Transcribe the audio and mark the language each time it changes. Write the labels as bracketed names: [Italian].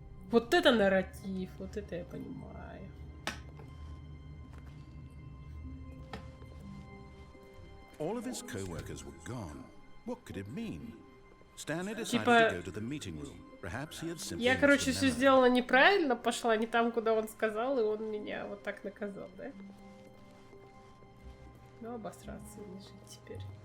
[Russian] Вот это нарратив, вот это я понимаю. [English] All of his co-workers were gone. What could it mean? Stanley decided to go to the meeting room. Perhaps he had simply. [Russian] Я, короче, все сделала неправильно, пошла не там, куда он сказал, и он меня вот так наказал, да? Ну, обосраться и не жить теперь.